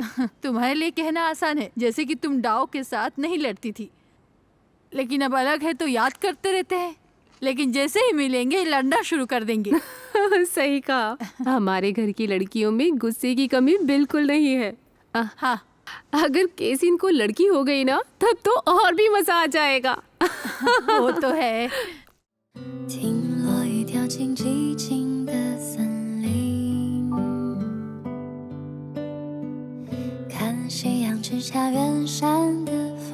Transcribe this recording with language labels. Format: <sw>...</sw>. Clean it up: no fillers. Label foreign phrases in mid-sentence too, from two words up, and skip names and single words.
<hi>तुम्हारे लिए कहना आसान है, जैसे कि तुम डाओ के साथ नहीं लड़ती थी, लेकिन अब अलग है तो याद करते रहते हैं, लेकिन जैसे ही मिलेंगे लड़ना शुरू कर देंगे। सही कहा। हमारे घर की लड़कियों में गुस्से की कमी बिल्कुल नहीं है। हाँ, अगर केसिन को लड़की हो गई ना, तब तो और भी मजा आ जाएगा। वो तो है।</hi> <zh>听落雨掉进寂静的森林，看夕阳之下远山的</zh>